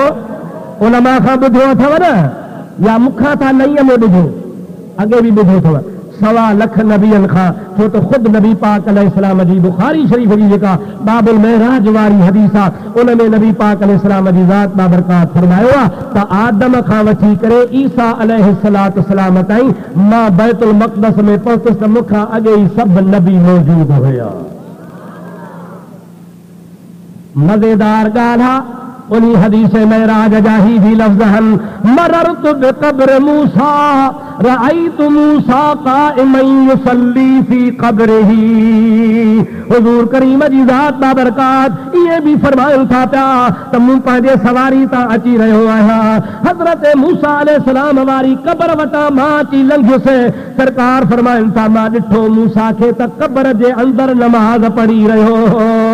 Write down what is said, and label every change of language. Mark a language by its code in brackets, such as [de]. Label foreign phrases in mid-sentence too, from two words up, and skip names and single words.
[sd] उलमा खां ॿुधो अथव न, या मूंखां था नईअ में ॿुधो, अॻे बि ॿुधो अथव 1.25 लख नबियनि खां, छो त ख़ुदि नबी पाक अलैहिस्सलाम जी बुखारी शरीफ़ जी जेका बाबुल महराज वारी हदीस आहे, उन में नबी पाक अलैहिस्सलाम जी ज़ात बाबरकात फरमायो आहे त आदम खां वठी करे ईसा अलैहिस्सलाम ताईं मां बैतुल मक़दस में पहुतुसि त मूंखां अॻे ई सभु नबी मौजूद हुया। मज़ेदार ॻाल्हि आहे, उन्ही हदीस महराज जा ही भी लफ़्ज़ आहिनि, [ar] مررت بقبر موسى رأيت موسى قائما يصلي في قبره. [sd] हुज़ूर करीम जी ज़ात बाबरकात इहे भी फरमाइनि था पिया त मूं पंहिंजे सवारी तां अची रहियो आहियां, हज़रत मूसा अलैहिस्सलाम वारी क़ब्र वटां मां अची लंघियुसि। सरकार फरमाइनि था मां ॾिठो मूसा खे त क़ब्र जे अंदरि नमाज़ पढ़ी रहियो हो।